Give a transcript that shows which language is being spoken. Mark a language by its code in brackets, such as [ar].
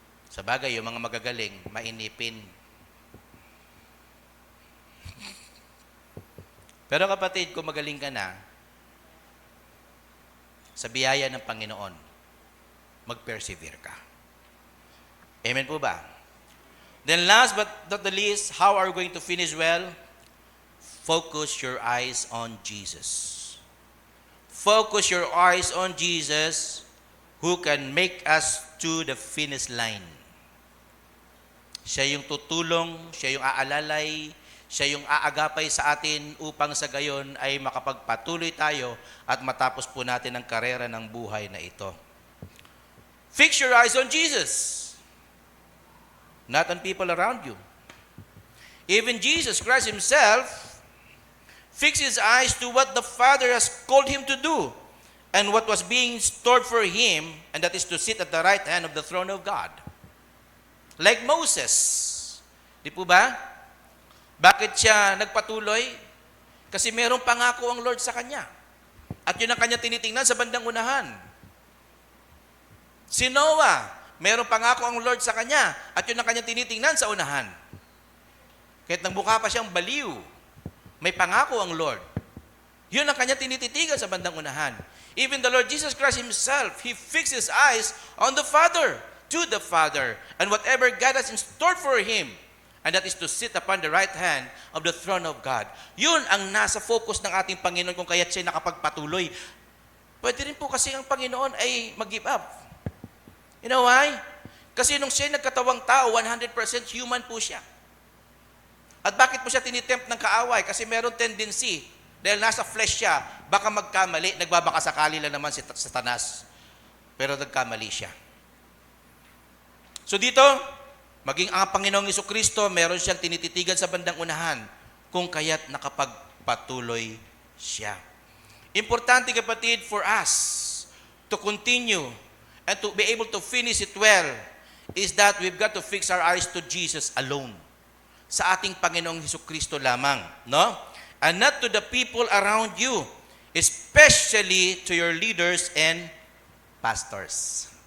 [tl] Sa bagay, yung mga magagaling, mainipin. Pero kapatid, kung magaling ka na, sa biyaya ng Panginoon, mag-persevere ka. Amen po ba? [en] Then last but not the least, how are we going to finish well? Focus your eyes on Jesus. Focus your eyes on Jesus who can make us to the finish line. [tl] Siya yung tutulong, siya yung aalalay, siya yung aagapay sa atin upang sa gayon ay makapagpatuloy tayo at matapos po natin ang karera ng buhay na ito. [en] Fix your eyes on Jesus, not on people around you. Even Jesus Christ Himself fixed His eyes to what the Father has called Him to do and what was being stored for Him, and that is to sit at the right hand of the throne of God. [tl] Like Moses. Di po ba? Bakit siya nagpatuloy? Kasi merong pangako ang Lord sa kanya. At yun ang kanya tinitingnan sa bandang unahan. Si Noah, merong pangako ang Lord sa kanya. At yun ang kanya tinitingnan sa unahan. Kahit nang mukha pa siyang baliw, may pangako ang Lord. Yun ang kanya tinititigan sa bandang unahan. [en] Even the Lord Jesus Christ Himself, He fixed His eyes on the Father, to the Father, and whatever God has in store for Him, and that is to sit upon the right hand of the throne of God. [tl] Yun ang nasa focus ng ating Panginoon kung kaya't siya nakapagpatuloy. Pwede rin po kasi ang Panginoon ay mag-give up. [en] You know why? [tl] Kasi nung siya nagkatawang tao, 100% human po siya. At bakit po siya tinitempt ng kaaway? Kasi meron tendency, dahil nasa flesh siya, baka magkamali, nagbabaka sakali lang naman si Satanas. Pero nagkamali siya. So dito, maging ang Panginoong Jesucristo, meron siyang tinititigan sa bandang unahan, kung kaya't nakapagpatuloy siya. [en] Importante kapatid for us to continue and to be able to finish it well is that we've got to fix our eyes to Jesus alone. [tl] Sa ating Panginoong Jesucristo lamang, no? [en] And not to the people around you, especially to your leaders and pastors.